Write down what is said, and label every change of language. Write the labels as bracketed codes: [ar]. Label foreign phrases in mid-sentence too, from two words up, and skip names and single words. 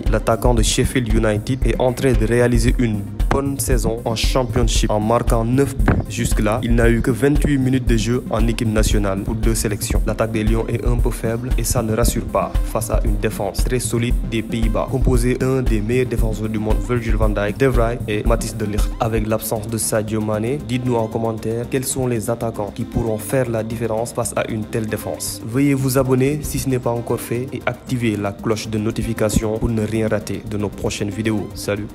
[fr] L'attaquant de Sheffield United est en train de réaliser une bonne saison en Championship en marquant 9 buts. Jusque-là, il n'a eu que 28 minutes de jeu en équipe nationale pour 2 sélections. L'attaque des Lions est un peu faible et ça ne rassure pas face à une défense très solide des Pays-Bas, composée d'un des meilleurs défenseurs du monde, Virgil van Dijk, De Vrij et Matthijs de Ligt. Avec l'absence de Sadio Mané, dites-nous en commentaire quels sont les attaquants qui pourront faire la différence face à une telle défense. Veuillez vous abonner si ce n'est pas encore fait et activer la cloche de notification pour ne rien rater de nos prochaines vidéos. Salut!